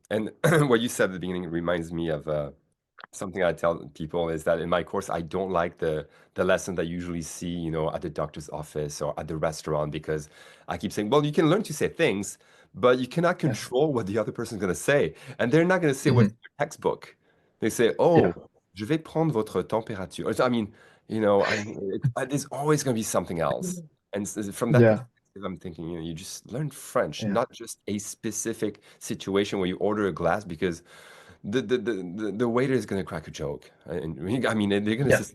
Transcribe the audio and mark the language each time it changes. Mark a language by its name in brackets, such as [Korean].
[English] And what you said at the beginning reminds me of something I tell people is that in my course, I don't like the lesson that you usually see, at the doctor's office or at the restaurant, because I keep saying, well, you can learn to say things, but you cannot Yeah. control what the other person's going to say. And they're not going to say what's Mhm. in your textbook. They say, Yeah. [French] oh, je vais prendre votre température. [English] I mean, there's always going to be something else. And from that Yeah. perspective, I'm thinking, you just learn French, Yeah. not just a specific situation where you order a glass because the waiter is gonna crack a joke, and I mean they're gonna say Yeah.